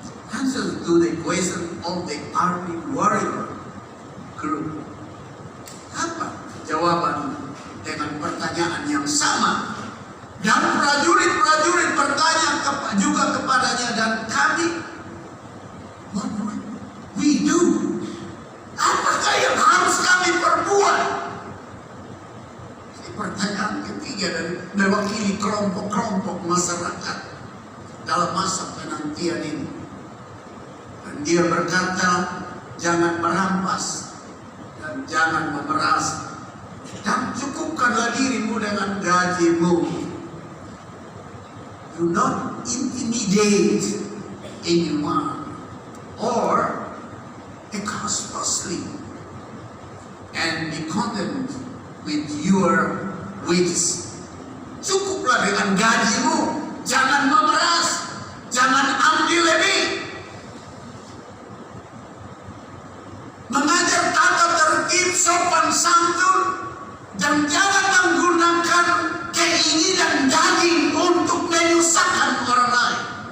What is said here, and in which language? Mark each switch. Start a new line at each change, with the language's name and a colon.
English: Answer to the question of the army warrior group.
Indonesian: Apa jawaban dengan pertanyaan yang sama? Dan prajurit-prajurit bertanya juga kepadanya, dan kami,
English: what will we do?
Indonesian: Apakah yang harus kami perbuat? Pertanyaan ketiga dari mewakili kelompok-kelompok masyarakat dalam masa penantian ini. Dan dia berkata, jangan merampas dan jangan memeras, dan cukupkanlah dirimu dengan gajimu.
English: Do not intimidate anyone or expostulate, and be content with your wages.
Indonesian: Cukuplah dengan gajimu, jangan memeras, jangan ambil lebih. Mengajar tata tertib, sopan santun, dan jangan menggunakan keinginan daging untuk menyusahkan orang lain.